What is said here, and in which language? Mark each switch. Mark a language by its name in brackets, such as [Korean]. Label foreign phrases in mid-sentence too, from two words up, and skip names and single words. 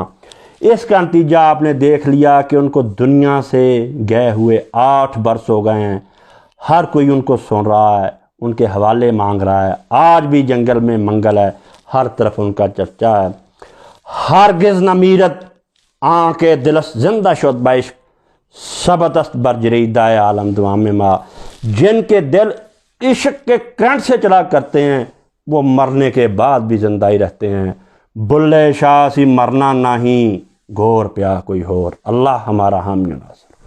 [Urdu] اس کا نتیجہ آپ نے دیکھ لیا کہ ان کو دنیا سے گئے ہوئے 8 برس ہو گئے ہیں، ہر کوئی ان کو سن رہا ہے، ان کے حوالے مانگ رہا ہے۔ آج بھی جنگل میں منگل ہے، ہر طرف ان کا چرچا ہے۔ [Persian] ہرگز نہ میرت آنکھ دلس زندہ شد بعشق، ثبت است بر جریدہ عالم دوام ما۔ [Urdu] جن کے دل عشق کے کرنٹ سے چلا کرتے ہیں وہ مرنے کے بعد بھی زندہ ہی رہتے ہیں۔ [Punjabi] بلے شاہ سی مرنا نہیں، گور پیا کوئی اور۔ [Urdu] اللہ ہمارا حامی و ناصر۔